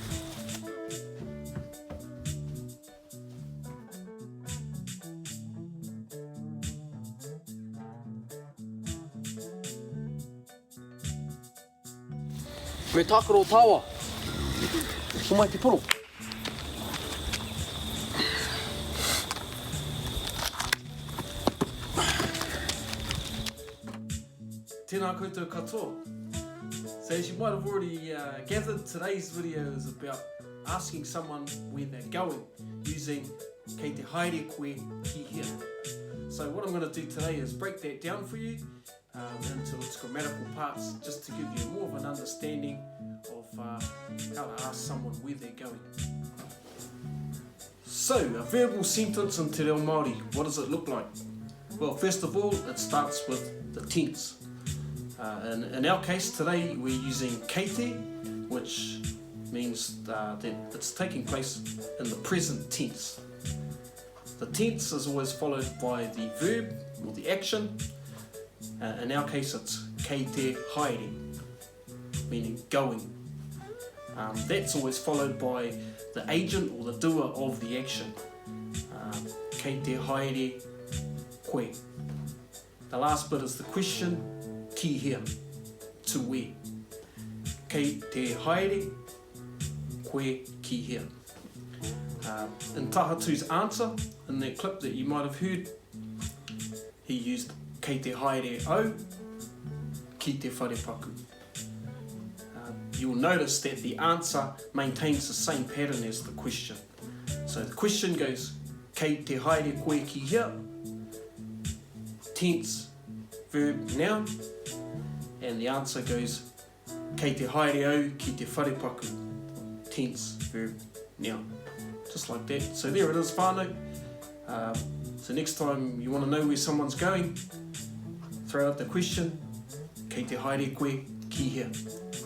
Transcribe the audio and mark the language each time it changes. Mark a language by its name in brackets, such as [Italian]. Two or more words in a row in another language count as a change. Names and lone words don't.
[Māori] Me tākaro tāua. O mai te poro. Tēnā koutou katoa. [English] So as you might have already gathered, today's video is about asking someone where they're going using [Māori] kei te haere koe ki hea. [English] So what I'm going to do today is break that down for you into its grammatical parts, just to give you more of an understanding of how to ask someone where they're going. So, a verbal sentence in [Māori] te reo Māori, [English] what does it look like? Well, first of all, it starts with the tense. In our case today, we're using [Māori] kei te, [English] which means that it's taking place in the present tense. The tense is always followed by the verb or the action. In our case, it's [Māori] kei te haere, [English] meaning going. That's always followed by the agent or the doer of the action. [Māori] Kei te haere koe. [English] The last bit is the question, [Māori] ki hea, [English] to where. [Māori] Kei te haere koe ki hea. [English] In Tahatu's answer, in that clip that you might have heard, he used [Māori] kei te haere au, ki te wharepaku. [English] You'll notice that the answer maintains the same pattern as the question. So the question goes, [Māori] kei te haere koe ki hea, [English] tense, verb, noun, and the answer goes, [Māori] kei te haere au ki te wharepaku, [English] tense, verb, noun. Just like that. So there it is, whānau. So next time you want to know where someone's going, throw out the question, [Māori] kei te haere koe ki hea.